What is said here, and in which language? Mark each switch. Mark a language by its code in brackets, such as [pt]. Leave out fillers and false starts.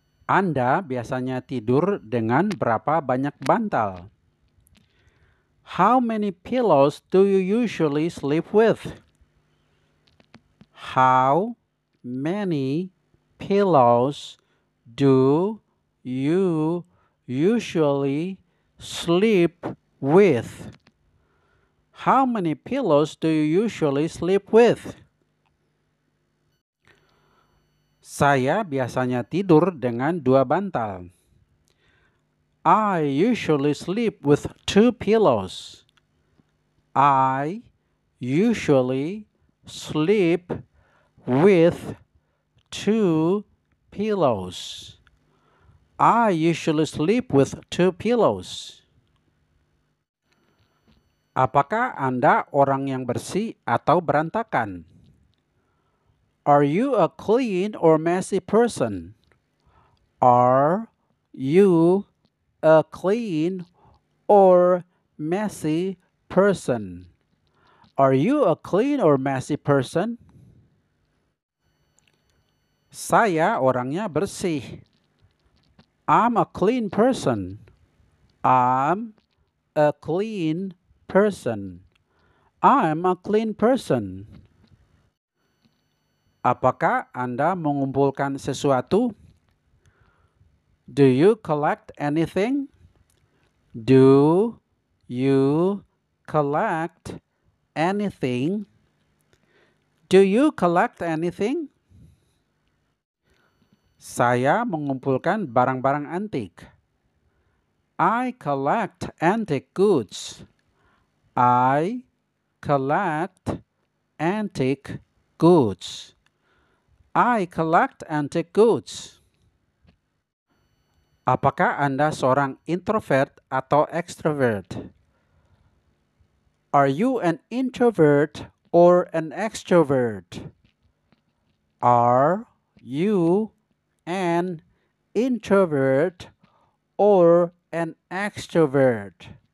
[id] Anda biasanya tidur dengan berapa banyak bantal? [en] How many pillows do you usually sleep with? How many pillows do you usually sleep with? How many pillows do you usually sleep with? [id] Saya biasanya tidur dengan 2 bantal. [en] I usually sleep with 2 pillows. I usually sleep with 2 pillows. I usually sleep with 2 pillows. [id] Apakah Anda orang yang bersih atau berantakan? [en] Are you a clean or messy person? Are you a clean or messy person? Are you a clean or messy person? [id] Saya orangnya bersih. [en] I'm a clean person. I'm a clean person. I'm a clean person. [id] Apakah Anda mengumpulkan sesuatu? [en] Do you collect anything? Do you collect anything? Do you collect anything? [id] Saya mengumpulkan barang-barang antik. [en] I collect antique goods. I collect antique goods. I collect antique goods. [id] Apakah Anda seorang introvert atau extrovert? [en] Are you an introvert or an extrovert? Are you an introvert or an extrovert?